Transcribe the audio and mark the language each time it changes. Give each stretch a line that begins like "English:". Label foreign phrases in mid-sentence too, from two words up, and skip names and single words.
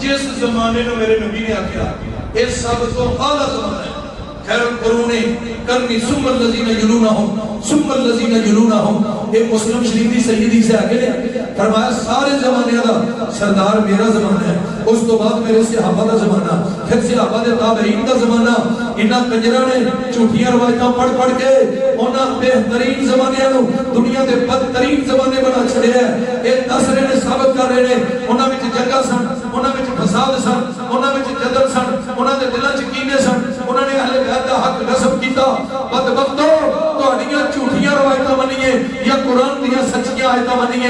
Punjabi: جس زمانے میں میرے نبی نے آکیا اس سب تو اعلیٰ زمانہ ہے،
Arabic: خیر القرون کرنی ثم الذین یلونہم
Punjabi: ثم الذین یلونہم۔ ایک مسلم شریف دی سیدی سے آگے نے فرمایا سارے زمانے دا سردار میرا زمانہ ہے، اس تو بعد میرے صحابہ دا زمانہ، پھر صحابہ دے تابعین دا زمانہ۔ انہاں کنجراں نے جھوٹیاں روایتاں پڑھ پڑھ کے انہاں بہترین زمانے نو دنیا دے بدترین زمانے بنا چھڑے ہیں۔ یہ دس رہے نے، ثابت کر رہے ہیں، انہاں وچ جنگاں سن، انہاں وچ فساد سن، انہاں وچ جدل سن، انہاں دے دلاں وچ کینے سن، انہاں نے اہل بیت دا حق غصب کیتا۔ بدبختو تہاڈیاں جھوٹیاں روایتاں منیے یا قرآن دیاں سچیاں آیتاں منیے۔